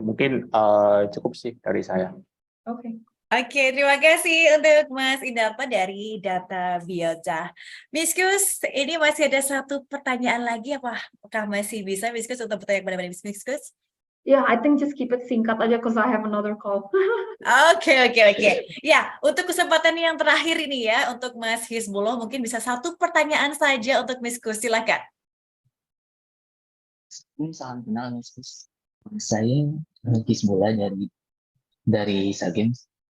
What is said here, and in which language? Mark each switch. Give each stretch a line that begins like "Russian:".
Indonesian: Mungkin cukup sih dari saya. Oke, terima kasih untuk Mas Indarto dari Data Biota. Miss Khush, ini masih ada satu pertanyaan lagi, apakah masih bisa Miss Khush untuk bertanya kepada Miss Khush?
English: Yeah, I think just keep it
Indonesian: singkat aja
English: because I have another call.
Indonesian: Oke. Ya, untuk kesempatan yang terakhir ini ya, untuk Mas Hizbullah mungkin bisa satu pertanyaan saja untuk Miss Khush, silakan. Salam kenal Miss Khush. Saya Hizbullah dari Sagens.